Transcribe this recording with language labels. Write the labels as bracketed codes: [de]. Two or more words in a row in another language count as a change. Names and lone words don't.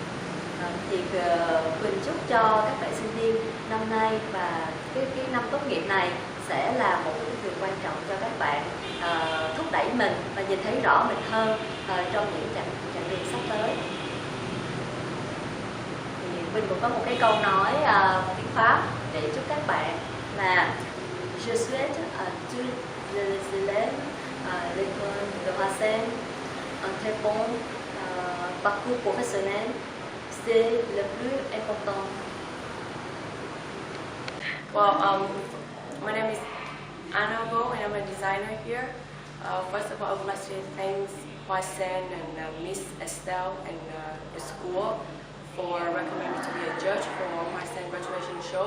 [vi] Thì Quỳnh chúc cho các bạn sinh viên năm nay và cái năm tốt nghiệp này sẽ là một cái điều quan trọng cho các bạn thúc đẩy mình và nhìn thấy rõ mình hơn trong những chặng đường sắp tới. Thì Quỳnh cũng có một cái câu nói tiếng Pháp để chúc các bạn là [fr] Je souhaite à tous les élèves l'école de Hoa Sen un très bon parcours professionnel. C'est le plus important. [en] Well, my name is Anna Go and I'm a designer here. First of all, I would like to thank Hoa Sen and Miss Estelle and the school for recommending me to be a judge for Hoa Sen graduation show.